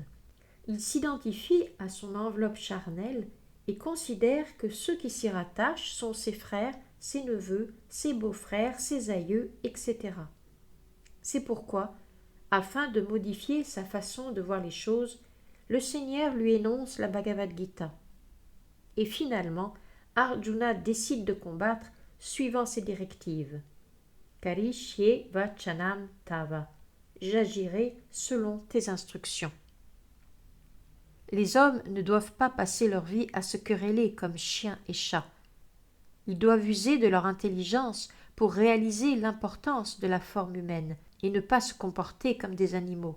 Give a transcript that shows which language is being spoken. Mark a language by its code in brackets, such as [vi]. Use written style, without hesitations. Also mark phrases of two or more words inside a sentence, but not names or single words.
[fr] Il s'identifie à son enveloppe charnelle et considère que ceux qui s'y rattachent sont ses frères, ses neveux, ses beaux-frères, ses aïeux, etc. C'est pourquoi, afin de modifier sa façon de voir les choses, le Seigneur lui énonce la Bhagavad Gita. Et finalement, Arjuna décide de combattre suivant ses directives. [sa] करिष्ये वचनं तव. [fr] J'agirai selon tes instructions. Les hommes ne doivent pas passer leur vie à se quereller comme chiens et chats. Ils doivent user de leur intelligence pour réaliser l'importance de la forme humaine et ne pas se comporter comme des animaux.